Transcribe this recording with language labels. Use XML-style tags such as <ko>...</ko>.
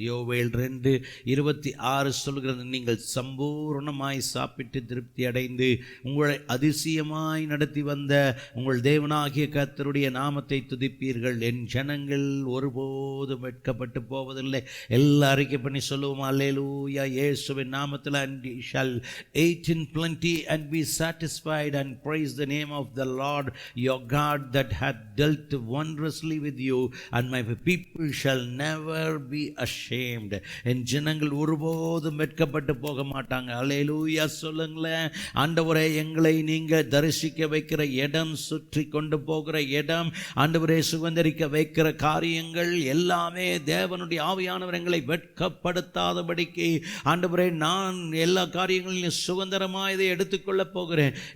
<ta>யோவேல் 2:26 சொல்கிறது, நீங்கள் சம்பூர்ணமாய் சாப்பிட்டு திருப்தி அடைந்து உங்களை அதிசயமாய் நடத்தி வந்த உங்கள் தேவனாகிய கர்த்தருடைய நாமத்தை துதிப்பீர்கள். என் ஜனங்கள் ஒருபோதும் வெட்கப்பட்டு போவதில்லை. எல்லா அறிக்கை பண்ணி சொல்லுவோம், அல்லேலூயா. இயேசுவின் நாமத்தில்,</ta> <en>and ye shall eat in plenty and be satisfied and praise the name of the Lord your God that hath dealt wondrously with you, and my people shall never be ashamed.</en> <ta>என் ஜனங்கள் ஒருபோதும் வெட்கப்பட்டு போக மாட்டாங்க. அல்லேலூயா சொல்லுங்களேன். ஆண்டவரே, எங்களை நீங்க தரிசிக்க வைக்கிற இடம், சுற்றி கொண்டு போகிற இடம், ஆண்டவரே சுதந்திரிக்க வைக்கிற காரியங்கள் எல்லாமே தேவனுடைய ஆவியானவர் எங்களை வெட்கப்படுத்தாதபடிக்கு ஆண்டவரே, நான் எல்லா காரியங்களிலும் சுதந்திரமாக இதை எடுத்துக்கொள்ளப் போகிறேன்.</ta>